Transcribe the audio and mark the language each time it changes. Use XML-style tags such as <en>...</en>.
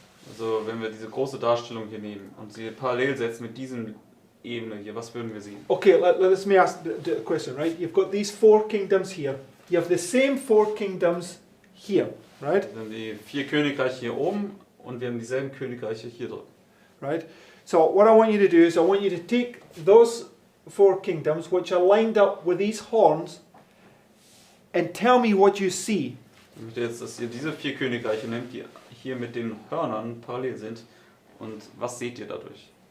<de>Also wenn wir diese große Darstellung hier nehmen und sie parallel setzen mit diesem Ebene hier, was würden wir sehen?</de> <en>Okay, let me ask the question, right? You've got these 4 kingdoms here. You have the same 4 kingdoms here, right?</en> <de>Wir haben die 4 Königreiche hier oben und wir haben dieselben Königreiche hier drin.</de> <en>Right? So what I want you to do is I want you to take those 4 kingdoms which are lined up with these horns and tell me what you see.</en> <de>Ich möchte jetzt, dass ihr diese 4 Königreiche nehmt, die hier mit den Hörnern parallel sind, und was seht ihr dadurch?</de>